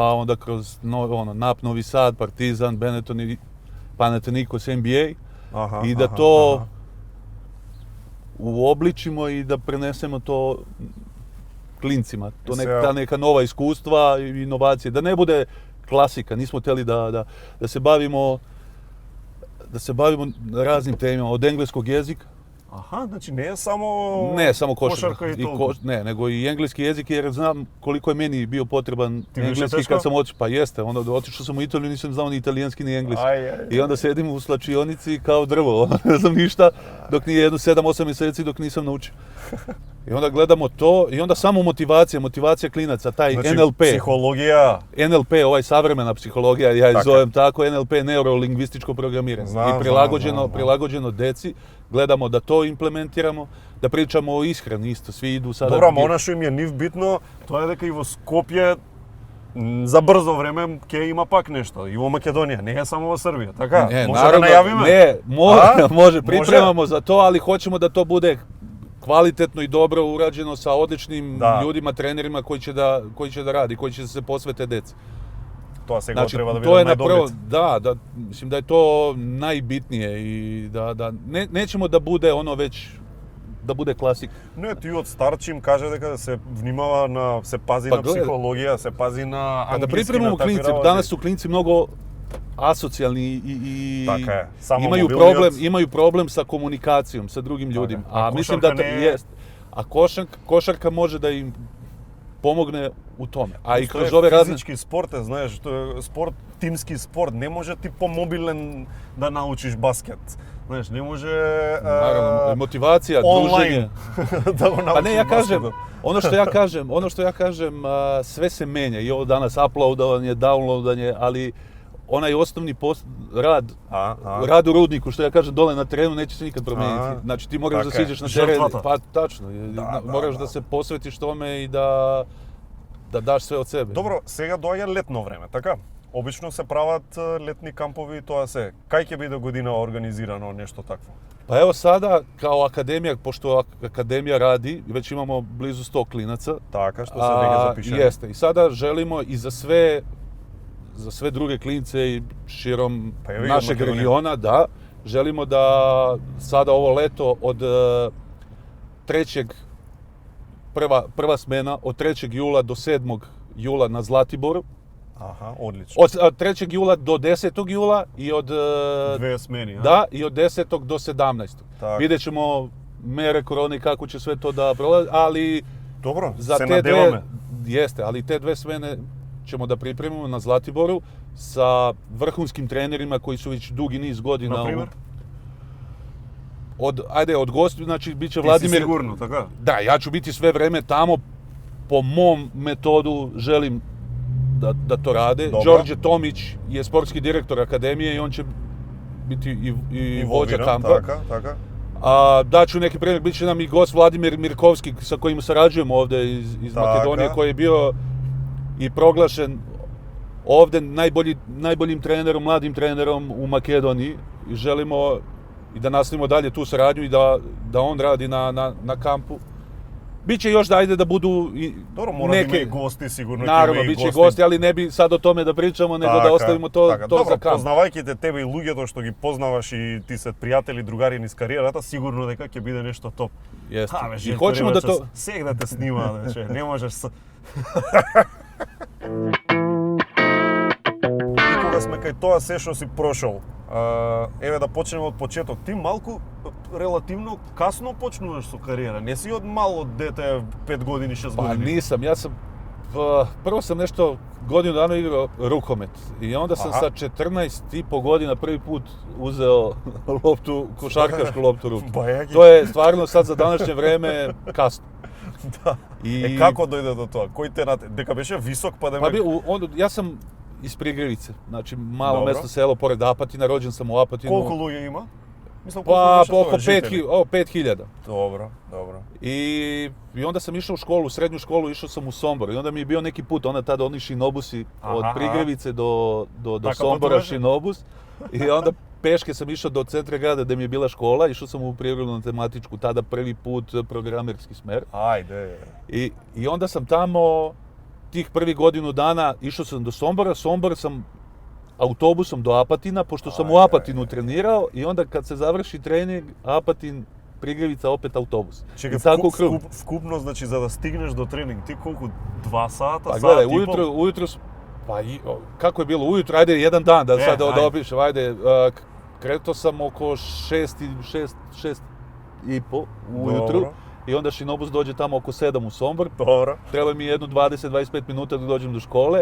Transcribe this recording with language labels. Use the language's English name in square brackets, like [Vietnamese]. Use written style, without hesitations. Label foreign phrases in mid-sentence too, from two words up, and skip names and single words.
[Serbian] Па онда кроз НАП Нови Сад, Партизан, Бенетон и Панатеникос, NBA. И да то уобличимо и да пренесемо то клинцима. Та нека нова искуства и иновации. Да не буде класика, нисмо тели да се бавимо da se bavimo raznim temama, od engleskog jezika. [Macedonian] Аха, значи не е само [Serbian] Ne samo košarka, [Macedonian] кошарка и толку. [Serbian] ne, nego i engleski jezik jer znam koliko je meni bio potreban Ti više engleski teško? kad sam otišao. Pa jeste, onda otišao sam u Italiju, nisam znao ni italijanski ni engleski. Aj. I onda sedim u slačionici kao drvo, ne znam ništa, dok nije jedno 7-8 mjeseci dok nisam naučio. I onda gledamo to i onda samo motivacija klinaca, taj [Macedonian] Значи [Serbian] NLP. [Macedonian] психологија. [Serbian] NLP, ovaj savremena psihologija, ja je Tako. zovem tako, NLP, neurolingvističko programiranje. Znam, I znam. prilagođeno deci, gledamo da to implementiramo, da pričamo o ishrani isto, svi idu sada... [Macedonian] Добро, ама она што им е нив битно, тоа е дека и во Скопје за брзо време ќе има пак нешто. И во Македонија, не е само во Србија, така? [Serbian] Ne, [Macedonian] Може [Serbian] naravno, [Macedonian] да најавиме? [Serbian] ne, A? može, pripremamo za to, ali hoćemo da to bude kvalitetno i dobro urađeno sa odličnim Da. ljudima, trenerima koji će da radi, koji će se posvete deci. [Macedonian] Тоа сега [Serbian] Znači, [Macedonian] треба да [Serbian] to je [Macedonian] биде [Serbian] na prvo, [Macedonian] најдобрите. [Serbian] da, mislim da je to najbitnije i da nećemo da bude ono već, da bude klasik. [Macedonian] Не, ти од старчи им каже дека се внимава на, се пази Па на гледай. психологија, се пази на [Serbian] A da [Macedonian] англиски, [Serbian] pripremimo [Macedonian] на такви [Serbian] klince, [Macedonian] работи. [Serbian] danas su klinci mnogo asocijalni i [Macedonian] Така е, само [Serbian] imaju [Macedonian] мобилниот. [Serbian] imaju problem sa komunikacijom sa drugim ljudima. A A mislim da košarka ne je- jest. A košarka može da im pomogne u tome. A i [Macedonian] Тоа [Serbian] kroz [Macedonian] е [Serbian] ove razne... [Macedonian] физички спорт, знаеш, тоа е спорт, тимски спорт. Не може ти помобилен да научиш баскет. Знаеш, не може [Serbian] Naravno, motivacija, [Macedonian] онлайн [Serbian] druženje. [Macedonian] да го научиш [Serbian] Pa ne, ja kažem, [Macedonian] баскетот. [Serbian] ono što ja kažem, sve se menja. I ovo danas uploadovanje, downloadanje, ali onaj osnovni rad, rad u rudniku, što ja kažem, dole na terenu neće se nikad promijeniti. Znači ti moraš da [Macedonian] Така е. [Serbian] siđeš na teren, [Macedonian] Žrtvата. [Serbian] pa tačno, Da, moraš da. da se posvetiš tome i da daš sve od sebe. [Macedonian] Добро, сега доаѓа летно време, така? Обично се прават летни кампови, тоа се. Кај ќе биде година организирано нешто такво? [Serbian] Pa evo sada, kao akademija, pošto akademija radi, već imamo blizu 100 klinaca. [Macedonian] Така, што се веќе запишани. [Serbian] Jeste, i sada želimo i za sve druge klince i širom Pa evo i od našeg Makedonije. regiona, da, želimo da sada ovo leto od prva smena od 3. jula do 7. jula na Zlatiboru, [Macedonian] Аха, одлично. [Serbian] od 3. jula do 10. jula i od [Macedonian] Две смени, а? [Serbian] da, i od 10. do 17. [Macedonian] Така. [Serbian] Vidjet ćemo mere korone i kako će sve to da prolazi, ali [Macedonian] Добро, [Serbian] za [Macedonian] се [Serbian] te [Macedonian] надеваме. [Serbian] dve, jeste, ali te dve smene ćemo da pripremimo na Zlatiboru sa vrhunskim trenerima koji su već dugi niz godina. [Macedonian] Например? [Serbian] Od gostiju, znači bit će [Macedonian] Ти си [Serbian] Vladimir. [Macedonian] сигурно, така? [Serbian] Da, ja ću biti sve vreme tamo, po mom metodu želim da to rade. Dobro. Đorđe Tomić je sportski direktor akademije i on će biti i vođa Involviran, kampa. [Macedonian] Така, така. [Serbian] A daću neki primjer, bit će nam i gost Vladimir Mirkovski sa kojim sarađujemo ovdje iz [Macedonian] Taka. [Serbian] Makedonije, koji je bio i proglašen ovdje najboljim trenerom, mladim trenerom u Makedoniji i želimo i da nastavimo dalje tu saradnju i da on radi na kampu. Biće još da budu i [Macedonian] Добро, мора да има и гости, сигурно ќе [Serbian] Naravno, [Macedonian] има и [Serbian] bit će [Macedonian] гости. [Serbian] gosti, ali ne bi sad o tome da pričamo, nego da ostavimo to [Macedonian] Добро, [Serbian] za kamp. [Macedonian] познавајќи те тебе и луѓето што ги познаваш и ти се пријатели, другари низ кариерата, сигурно дека ќе биде нешто топ. [Serbian] Jeste. [Macedonian] Бе, [Serbian] I [Macedonian] Желко [Serbian] hoćemo da [Macedonian] Ревачев, [Serbian] to... [Macedonian] Сега да те снима, значи, не можеш с... И кога сме кај тоа се што си прошол, еве да почнеме од почеток. Ти малку релативно касно почнуваш со кариера. Не си од мало дете 5 години, 6 [Serbian] Pa [Macedonian] години. [Serbian] nisam, ja sam, prvo sam nešto godinu dana igrao rukomet i onda sam Aha. sa 14,5 godina prvi put uzeo loptu, košarkašku loptu u ruku. [Macedonian] Бајаги. [Serbian] To je stvarno sad za današnje vreme kasno. [Macedonian] Да. [Serbian] I, [Macedonian] Како дојде до тоа? Кој те дека беше висок па да [Serbian] Pa ja sam iz Prigrevice, znači malo Dobro. mesto selo pored Apatina, rođen sam u Apatinu. [Macedonian] Колку луѓе има? Мислам [Serbian] Pa [Macedonian] колку [Serbian] oko 5.000. [Macedonian] Добро, добро. [Serbian] I onda sam išao u školu, u srednju školu, išao sam u Sombor i onda mi je bio neki put, tada oni šinobusi od Aha, Prigrevice do [Macedonian] Taka [Serbian] Sombora putuješ? šinobus i onda peške sam išao do centra grada gde mi je bila škola, išao sam u prirodno-matematičku, tada prvi put programerski smer [Macedonian] Ајде. [Serbian] i onda sam tamo tih prvih godinu dana išao sam do Sombora, Sombor sam autobusom do Apatina, pošto sam u Apatinu trenirao i onda kad se završi trening, Apatin, Prigrevica, opet autobus. [Macedonian] Чекај, [Serbian] I tako u krug. [Macedonian] вкупно, значи, за да стигнеш до тренинг, ти колку 2 сата, [Serbian] Pa [Macedonian] сат [Serbian] gledaj, [Macedonian] и пол? [Serbian] ujutro, kako je bilo ujutro, ajde jedan dan da sad ajde. opišem, ajde, kretao sam oko 6 i po ujutru. Dobro. I onda Šinobus dođe tamo oko 7 u Sombor. Dobro. Treba mi jedno 20-25 minuta da dođem do škole.